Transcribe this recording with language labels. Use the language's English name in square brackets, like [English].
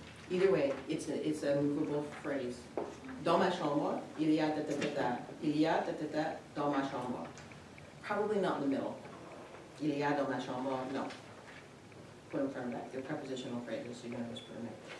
[English] Either way, it's a movable phrase. [French] dans ma chambre, il y a ta ta ta ta, il y a ta ta ta dans ma chambre. [English] Probably not in the middle. [French] Il y a dans ma chambre, [English] no. Put them front and back. They're prepositional phrases, so you're gonna just put them in.